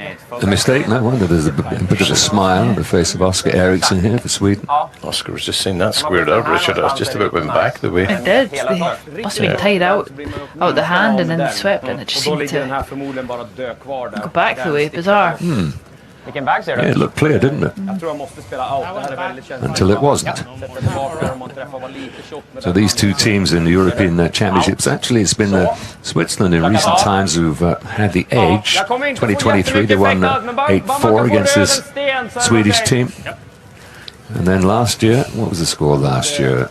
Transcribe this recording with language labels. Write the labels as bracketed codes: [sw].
[en] A mistake, no wonder there's a bit of a smile on the face of Oscar Eriksson here for Sweden. Oscar was just saying that squared out, Richard. I was just about went back the way. It did. They must have been tied out the hand and then swept, and it just seemed to go back the way. Bizarre. [sv] Vilken väg ser du? [en] Yeah, it looked clear, didn't it? [sv] Jag tror jag måste spela out. Det här är väldigt känsligt. [en] Until it wasn't. [sv] Sätta tillbaka dem och träffa var lite tjock med [en] So [sv] den. [en] these two teams in the European Championships, actually it's been Switzerland in recent times who've had the edge. 2023 they won 8-4 against this Swedish team. And then last year, what was the score last year?